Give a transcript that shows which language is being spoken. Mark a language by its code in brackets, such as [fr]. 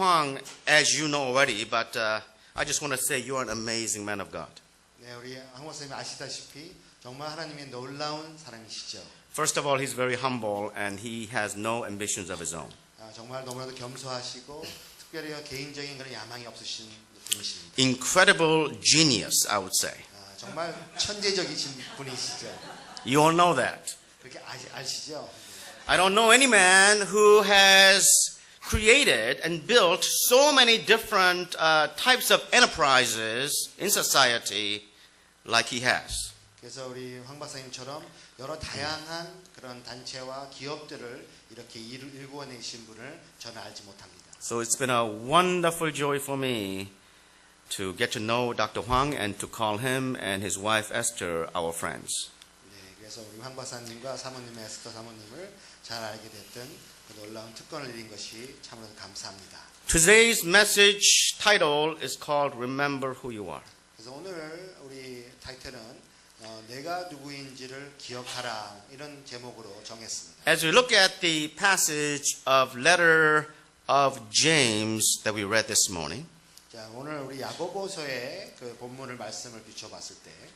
[en] Hwang, as you know already, but I just want to say you are an amazing man of God. [ko] 네, 우리 황 박사님 아시다시피 정말 하나님의 놀라운 사람이시죠. [en] First of all, he's very humble and he has no ambitions of his own. [ko] 정말 너무나도 겸손하시고 특별히 개인적인 그런 야망이 없으신 분이십니다. [en] Incredible genius, I would say. [ko] 정말 천재적이신 분이시죠. [en] You all know that. [ko] 그렇게 아시죠? [en] I don't know any man who has created and built so many different types of enterprises in society like he has. [ko] 그래서 우리 황 박사님처럼 여러 다양한 그런 단체와 기업들을 이렇게 일구어내신 분을 저는 알지 못합니다. [en] So it's been a wonderful joy for me to get to know Dr. Hwang and to call him and his wife Esther our friends. [ko] 네, 그래서 우리 황 박사님과 사모님 에스터 사모님을 잘 알게 됐던 그 놀라운 특권을 이룬 것이 참으로 감사합니다. [en] Today's message title is called Remember Who You Are. [ko] 그래서 오늘 우리 타이틀은 내가 누구인지를 기억하라 이런 제목으로 정했습니다. [en] As we look at the passage of letter of James that we read this morning, [ko] 자, 오늘 우리 야고보서의 그 본문을 말씀을 비춰봤을 때